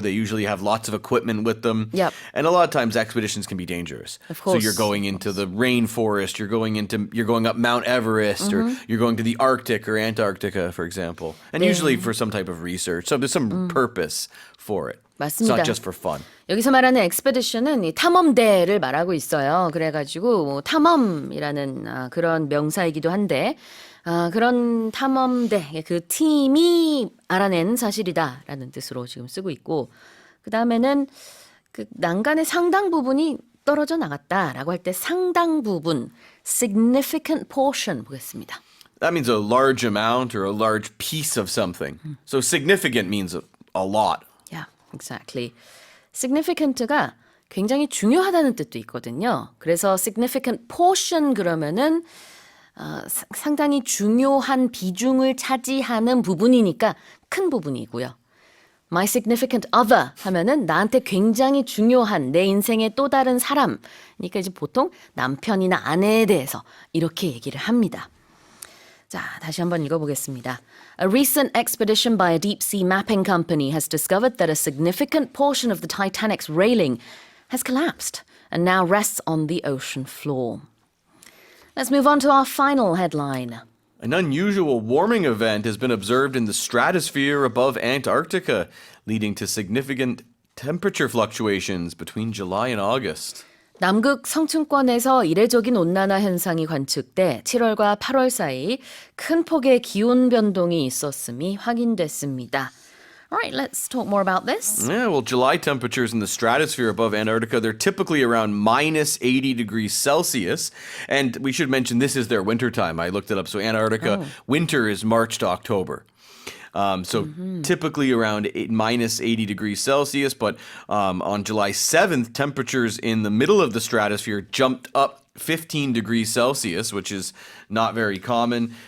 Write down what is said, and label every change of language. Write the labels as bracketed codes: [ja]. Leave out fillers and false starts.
[en] They usually have lots of equipment with them. Yep. And a lot of times expeditions can be dangerous. Of So course. you're going into the rainforest, you're going up Mount Everest, or you're going to the Arctic or Antarctica, for example. And usually for some type of research. So there's some purpose for it. It's [ko] 맞습니다. [en] not just for fun. [ko] 여기서 말하는 expedition은 이 탐험대를 말하고 있어요. 그래가지고 뭐 탐험이라는 그런 명사이기도 한데 그런 탐험대 그 팀이 알아낸 사실이다라는 뜻으로 지금 쓰고 있고 그 다음에는 그 난간의 상당 부분이 떨어져 나갔다라고 할 때 상당 부분 significant portion 보겠습니다. [en] That means a large amount or a large piece of something. So significant means a lot. Yeah, exactly. [ko] significant가 굉장히 중요하다는 뜻도 있거든요. 그래서 significant portion 그러면은 상당히 중요한 비중을 차지하는 부분이니까 큰 부분이고요. [en] My significant other [ko] 하면은 나한테 굉장히 중요한 내 인생의 또 다른 사람. 그러니까 이제 보통 남편이나 아내에 대해서 이렇게 얘기를 합니다. 자, 다시 한번 읽어보겠습니다. [en] A recent expedition by a deep-sea mapping company has discovered that a significant portion of the Titanic's railing has collapsed and now rests on the ocean floor. Let's move on to our final headline. An unusual warming event has been observed in the stratosphere above Antarctica, leading to significant temperature fluctuations between July and August. [ko] 남극 성층권에서 이례적인 온난화 현상이 관측돼 7월과 8월 사이 큰 폭의 기온 변동이 있었음이 확인됐습니다. [en] All right, let's talk more about this. Yeah, well, July temperatures in the stratosphere above Antarctica, they're typically around minus 80 degrees Celsius. And we should mention this is their winter time. I looked it up. So Antarctica, winter is March to October. Typically around minus 80 degrees Celsius. But on July 7th, temperatures in the middle of the stratosphere jumped up 15 degrees Celsius, which is not very common.